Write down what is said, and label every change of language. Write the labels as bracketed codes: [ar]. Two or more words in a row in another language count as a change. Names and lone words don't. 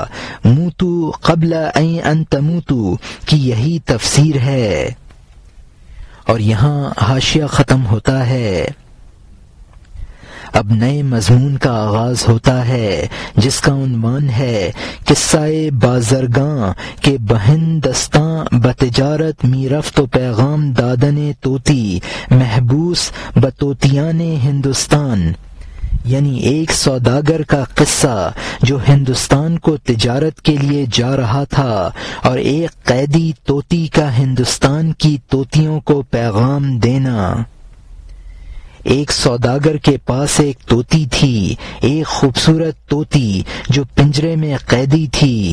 [ar] موتو قبل ان تموتو [ur] کی یہی تفسیر ہے۔ اور یہاں حاشیہ ختم ہوتا ہے۔ اب نئے مضمون کا آغاز ہوتا ہے جس کا عنوان ہے [fa] قصہ بازرگاں کے بہندستاں بتجارت می رفت و پیغام دادن طوطی محبوس بطوطیان ہندوستان، [ur] یعنی ایک سوداگر کا قصہ جو ہندوستان کو تجارت کے لیے جا رہا تھا اور ایک قیدی طوطی کا ہندوستان کی طوطیوں کو پیغام دینا۔ ایک سوداگر کے پاس ایک طوطی تھی، ایک خوبصورت طوطی جو پنجرے میں قیدی تھی۔